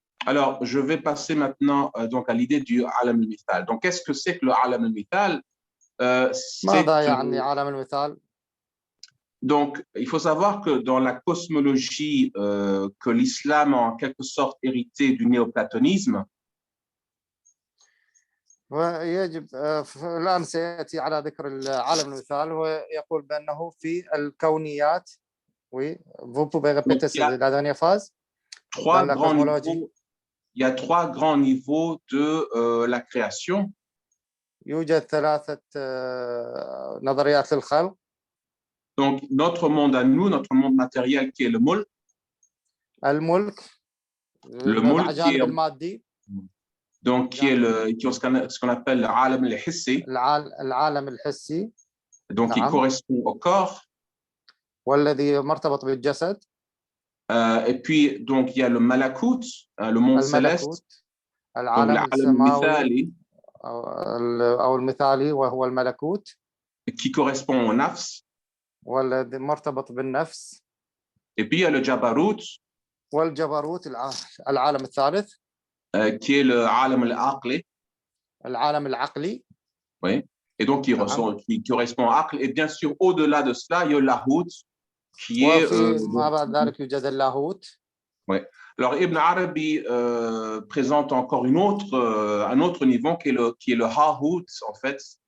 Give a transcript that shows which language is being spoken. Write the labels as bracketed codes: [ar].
[fr] Alors, je vais passer maintenant donc à l'idée du Alam al-Mithal. Donc, qu'est-ce que c'est que le Alam al-Mithal? [ar] ماذا يعني عالم المثال؟ [fr] Donc, il faut savoir que dans la cosmologie que l'islam a en quelque sorte hérité du néoplatonisme, [ar] ويجب الآن سيأتي على ذكر العالم المثال ويقول بأنه في الكونيات [fr] vous pouvez répéter la dernière phrase. Il y a trois grands niveaux de la création. [ar] يوجد ثلاثة نظريات للخلق. [fr] Donc, notre monde à nous, notre monde matériel qui est le mulk. [ar] الملك. [fr] Le mulk qui est, [ar] المادي. [fr] donc, qui est ce qu'on appelle le alam al-hissi. [ar] العالم الحسي. [fr] Donc, qui correspond au corps. [ar] والذي مرتبط بالجسد. [fr] Et puis, donc, il y a le malakut, le monde céleste. [ar] العالم السماوي. أو المثالي وهو الملكوت [fr] qui correspond au nafs. [ar] والذي مرتبط بالنفس. [fr] Et puis il y a le Jabarut, [ar] والجبروت العالم الثالث [fr] qui est le alam al-aqli. [ar] العالم العقلي. [fr] Oui. Et donc qui correspond à Aql. Et bien sûr, au-delà de cela, il y a Lahut, qui est. [ar] وفي ما بعد ذلك يوجد اللاهوت. [fr] Oui. Alors Ibn Arabi présente encore un autre niveau qui est le Hahut, en fait.